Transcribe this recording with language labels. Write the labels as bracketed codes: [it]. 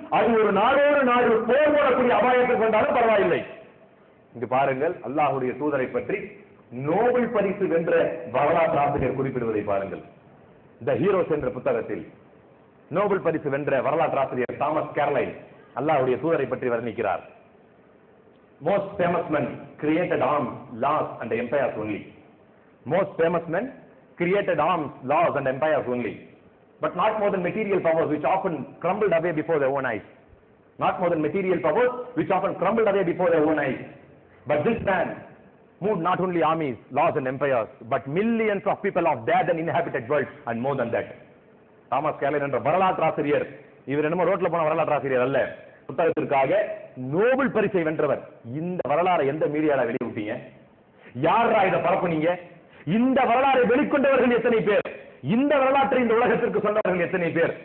[ta] அது ஒரு நாடோடு நாடு போர் போடக்கூடிய அபாயத்தை கொண்டாலும் பரவாயில்லை. இங்கு பாருங்கள், அல்லாஹ்வுடைய தூதரை பற்றி நோபல் பரிசு வென்ற வரலாற்று ஆசிரியர் குறிப்பிடுவதை பாருங்கள். த ஹீரோஸ் என்ற புத்தகத்தில் நோபல் பரிசு வென்ற வரலாற்று ஆசிரியர் தாமஸ் கேர்லைன் அல்லாஹ்வுடைய தூதரை பற்றி வர்ணிக்கிறார். [en] Most famous men created arms, laws and empires only. Most famous men created arms, laws and empires only, but not more than material powers which often crumbled away before their own eyes. Not more than material powers which often crumbled away before their own eyes. But this man moved not only armies, laws and empires, but millions of people of dead and inhabited world and more than that. [ta] Thomas கேர்லைன் என்ற வரலாற்று ஆசிரியர், இவர் என்னமோ ரோட்ல போன வரலாற்று ஆசிரியர் அல்ல, புத்தகத்திற்காக நோபல் பரிசை வென்றவர். இந்த வரலாறை எந்த மீடியால வெளியிட்டீங்க? யாரா இதை பரப்புனீங்க? இந்த வரலாறை வெளிக்கொண்டவர்கள் எத்தனை பேர்? இந்த வரலாற்றை இந்த உலகத்திற்கு சொன்னவர்கள் எத்தனை பேர்?